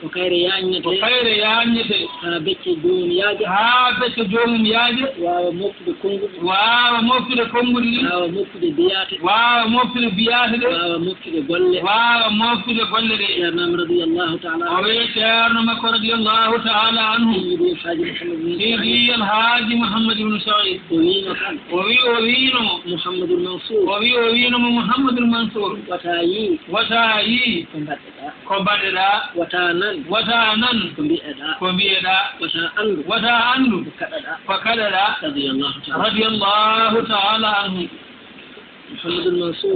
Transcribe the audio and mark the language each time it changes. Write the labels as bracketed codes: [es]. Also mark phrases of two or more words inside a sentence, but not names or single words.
[ff] ko kayre yaññete haa becce joomum yaaje waawa moftude konnguɗi ɗi waawa moftude biyate ɗe waawa moftude golle ɗe ceernam [ar] رضي الله تعالى [ff] o wi ceerno makko [ar] رضي الله تعالى عنه [ff] سيدي الحاج محمد بن سعيد ووينو محمد المنصور Muhammadul Mansur watayi ko mbaɗɗeɗa wata nan ko mbiyeɗa wata andu ko kaɗaɗa [ar] رضي الله تعالى عنه. [ff] Muhammadul Mansur